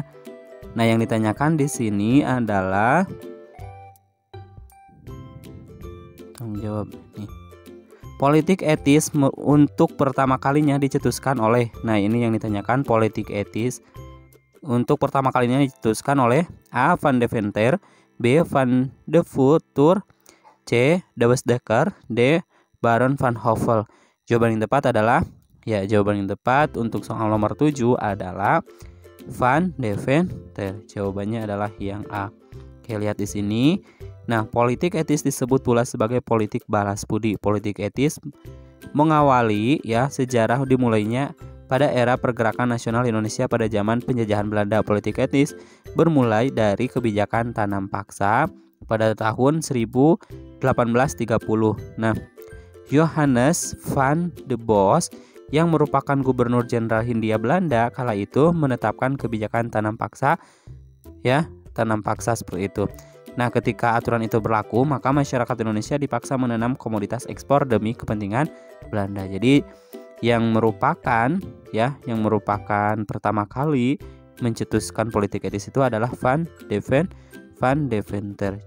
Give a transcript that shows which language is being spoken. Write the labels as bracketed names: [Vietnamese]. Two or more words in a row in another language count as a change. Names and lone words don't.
[Indonesian] Nah, yang ditanyakan di sini adalah tanggung jawab nih. Politik etis untuk pertama kalinya dicetuskan oleh. Nah, ini yang ditanyakan, politik etis untuk pertama kalinya dicetuskan oleh A. Van Deventer, B. Van de Futur, C. De Westdekker, D. Baron van Hove. Jawaban yang tepat adalah jawaban yang tepat untuk soal nomor 7 adalah Van Deventer. Jawabannya adalah yang A. Oke, lihat di sini. Nah, politik etis disebut pula sebagai politik balas budi. Politik etis mengawali sejarah dimulainya pada era pergerakan nasional Indonesia pada zaman penjajahan Belanda. Politik etis bermulai dari kebijakan tanam paksa pada tahun 1830. Nah, Johannes van de Bos yang merupakan gubernur jenderal Hindia Belanda kala itu menetapkan kebijakan tanam paksa seperti itu. Nah, ketika aturan itu berlaku, maka masyarakat Indonesia dipaksa menanam komoditas ekspor demi kepentingan Belanda. Jadi yang merupakan pertama kali mencetuskan politik etis itu adalah Van Deventer.